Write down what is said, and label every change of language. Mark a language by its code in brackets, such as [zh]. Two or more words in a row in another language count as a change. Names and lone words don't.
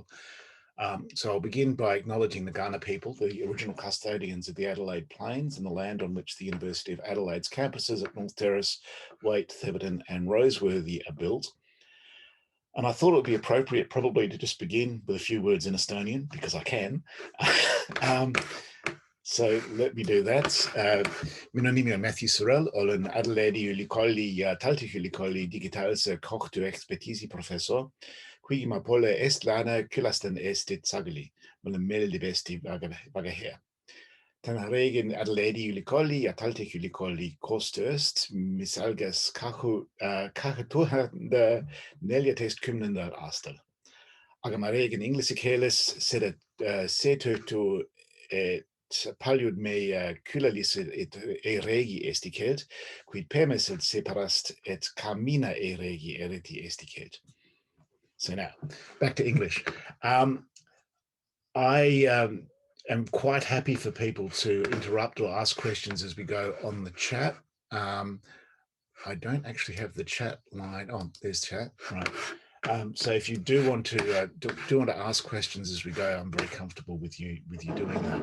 [en] So I'll begin by acknowledging the Kaurna people, the original custodians of the Adelaide Plains and the land on which the University of Adelaide's campuses at North Terrace, Waite, Thebarton and Roseworthy are built. And I thought it would be appropriate probably to just begin with a few words in Estonian, because I can. So let me do that. [et] Minu nimi on Matthew Sorell, olen Adelaide'i ülikooli ja Tallinna ülikooli digitaalse koostöö ekspertiisi professor. Kuigi ma pole eestlane, külastan Eestit sageli. Mulle meeldib Eesti väga hea. Täna räägin Adelaide'i ülikooli ja Tallinna ülikooli koostööst, mis algas 2014. aastal. Aga ma räägin inglise keeles seetõttu, et paljud meie külalised ei räägi eesti keelt, kuid peamiselt seepärast, et ka mina ei räägi eriti eesti keelt. [en] So now, back to English. I am quite happy for people to interrupt or ask questions as we go on the chat. I don't actually have the chat line. Oh, there's chat, right. So if you do want to ask questions as we go, I'm very comfortable with you doing that.